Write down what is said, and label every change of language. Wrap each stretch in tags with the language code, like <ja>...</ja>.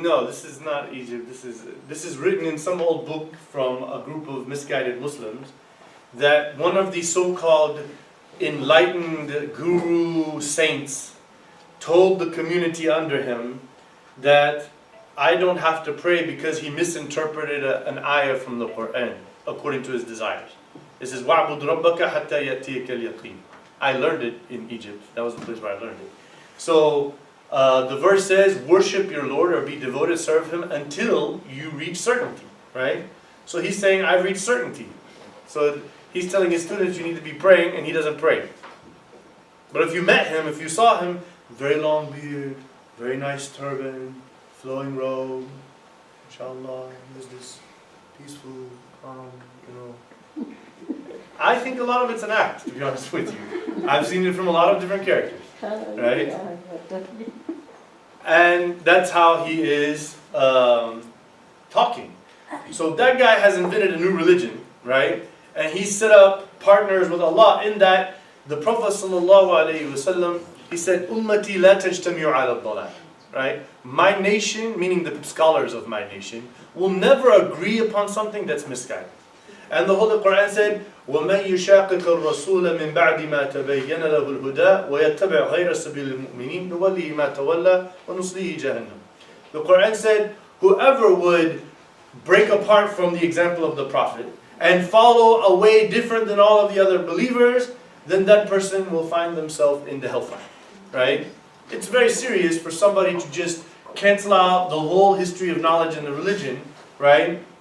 <en>No, this is not Egypt. This is written in some old book from a group of misguided Muslims. that one of the so-called enlightened guru saints told the community under him that I don't have to pray because he misinterpreted an ayah from the Quran according to his desires. It says,</en> <ar>وَعْبُدْ رَبَّكَ حَتَّى يَأْتِيَكَ الْيَقِينُ.</ar> <en>I learned it in Egypt. That was the place where I learned it. So the verse says, worship your Lord or be devoted, serve him until you reach certainty, right? So he's saying, I've reached certainty. So he's telling his students, you need to be praying, and he doesn't pray. But if you met him, if you saw him, very long beard, very nice turban, flowing robe, inshallah, he was this peaceful, calm, I think a lot of it's an act, to be honest with you. I've seen it from a lot of different characters, right? And that's how he is talking. So that guy has invented a new religion, right? And he set up partners with Allah in that the Prophet ﷺ, he said,</en> <ar>Ummati la tajtami'u ala ad-dalal,</ar> <en>right? My nation, meaning the scholars of my nation, will never agree upon something that's misguided. And the Holy Quran said,</en> <ar>وَمَنْ يُشَاقِقَ الرَّسُولَ مِنْ بَعْدِ مَا تَبَيَّنَ لَهُ الْهُدَى وَيَتَّبِعْ غَيْرَ سَبِيلِ الْمُؤْمِنِينَ نُوَلِّهِ مَا تَوَلَّى وَنُصْلِهِ جَهَنَّمَ.</ar> <en>The Quran said, whoever would break apart from the example of the Prophet and follow a way different than all of the other believers, then that person will find themselves in the hellfire, right? It's very serious for somebody to just cancel out the whole history of knowledge in the religion, right?</en>